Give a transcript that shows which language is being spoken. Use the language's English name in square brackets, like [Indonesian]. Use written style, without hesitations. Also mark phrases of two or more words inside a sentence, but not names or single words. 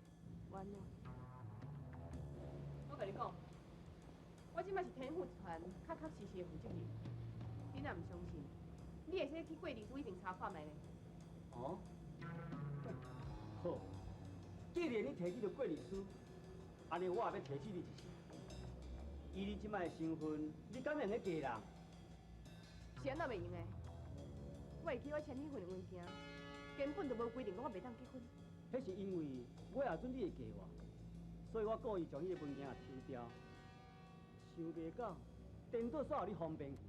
[Min Nan Chinese] 完了，我甲你讲，我即摆是天赋集团确确实实的负责人。你若唔相信，你会使去贵律师那边查看卖咧。哦，好。既然你提起着郭律师，安尼我也要提起你一下。以你即摆的身份，你敢用咧嫁人？是安怎袂用的？我会去我签离婚的文件，根本就无规定讲我袂当结婚。迄是因为我也准你会嫁我，所以我故意将迄个文件也抽掉。想袂到，颠倒煞互你方便去。